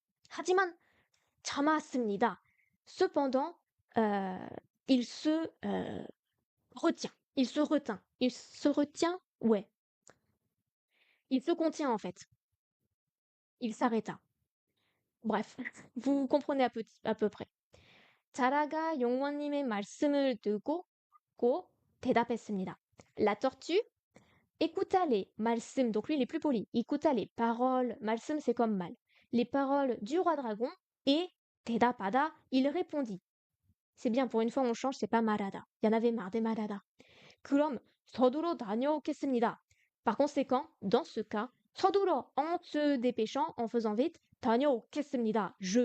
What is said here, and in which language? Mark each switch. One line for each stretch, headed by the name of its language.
Korean: 하지만 참았습니다.
French: Cependant, il se retient. Il se retint. Il se retient? Ouais. Il se contient en fait. Il s'arrêta. Bref, vous comprenez à peu près.
Korean: 자라가 용원님의 말씀을 듣고 대답했습니다.
French: La tortue écouta les 말씀, donc lui il est plus poli, écouta les paroles, 말씀 c'est comme mal, les paroles du roi dragon et 대답하다, il répondit. C'est bien, pour une fois on change, c'est pas 말하다. Il y en avait marre des 말하다.
Korean: 그럼 서두러 다녀오겠습니다.
French: Par conséquent, dans ce cas, 서두러, en se dépêchant, en faisant vite, 다녀오겠습니다.